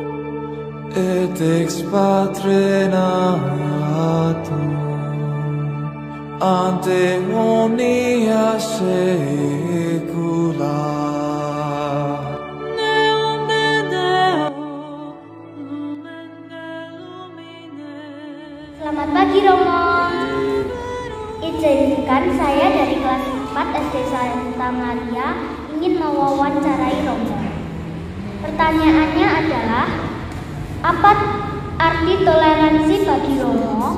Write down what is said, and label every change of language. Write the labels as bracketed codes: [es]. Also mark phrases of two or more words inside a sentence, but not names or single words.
[la] Et ex Patre natum, ante omnia saecula. Neum de Deo, lumen de lumine. [id] Selamat pagi Romo. Izinkan saya dari kelas 4 SD Santa Maria ingin mewawancarai Romo. Pertanyaannya adalah, apa arti toleransi bagi Romo?